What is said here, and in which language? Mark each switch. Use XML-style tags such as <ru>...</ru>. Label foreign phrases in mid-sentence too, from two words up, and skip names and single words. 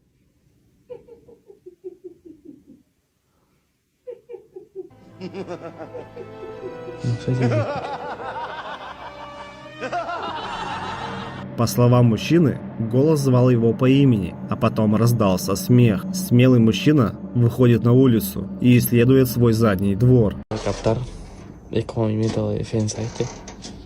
<ru>По словам мужчины, голос звал его по имени, а потом раздался смех. Смелый мужчина выходит на улицу и исследует свой задний двор.</ru> <es>Captar es como mi método de defensa, ¿viste?</es>